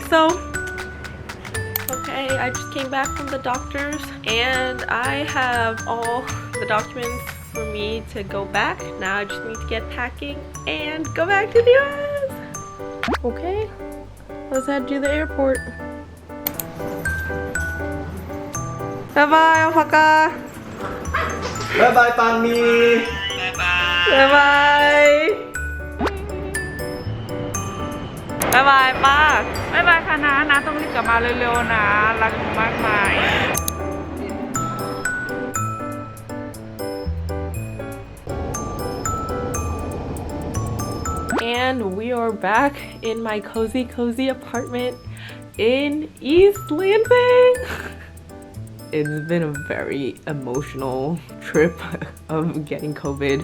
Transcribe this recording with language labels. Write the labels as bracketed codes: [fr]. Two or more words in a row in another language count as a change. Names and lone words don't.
[en] So okay, I just came back from the doctors and I have all the documents for me to go back. Now I just need to get packing and go back to the US. Okay, let's head to the airport. Bye bye, Alpaca. Bye bye, Palmy. Bye bye. Bye bye, [th] ป้า บ๊ายบายค่ะนะต้องรีบกลับมาเร็วๆนะรักมากมาย [en] And we are back in my cozy apartment in East Lansing. It's been a very emotional trip of getting COVID.